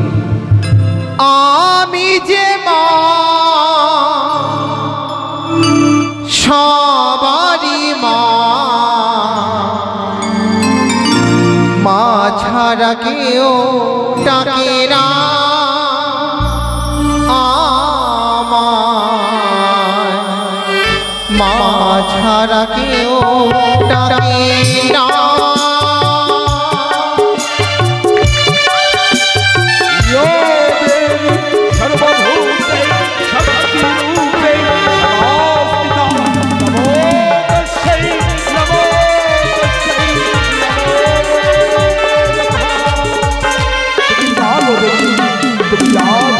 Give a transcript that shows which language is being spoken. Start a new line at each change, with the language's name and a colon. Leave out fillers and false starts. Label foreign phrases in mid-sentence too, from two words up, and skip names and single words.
Bangla: আমি যে মা সবারই মা, মা ছাড়া কেউ ডাকে না আমায়, মা ছাড়া কেউ ডাকে না।
Sanskrit: यो देवी सर्वभूते शक्तिरूपे नमोऽस्तुते, नमो तस्यै, नमो तस्यै, नमो नमः।
Bangla: তুমি জাগো দেবী, তুমি জাগো।